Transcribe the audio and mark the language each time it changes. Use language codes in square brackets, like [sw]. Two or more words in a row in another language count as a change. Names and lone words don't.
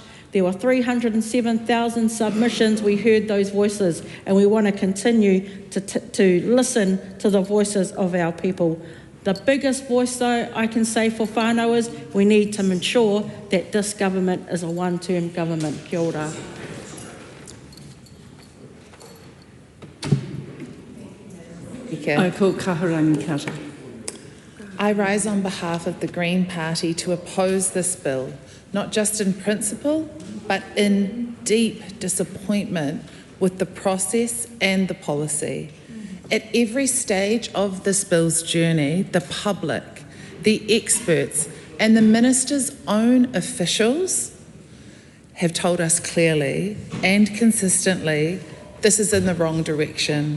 [en] There were 307,000 submissions. We heard those voices, and we want to continue to listen to the voices of our people. The biggest voice, though, I can say for whānau is we need to ensure that this government is a one-term government. [mi] Kia ora. [en] I rise on behalf of the Green Party to oppose this bill, not just in principle, but in deep disappointment with the process and the policy. At every stage of this bill's journey, the public, the experts, and the minister's own officials have told us clearly and consistently this is in the wrong direction.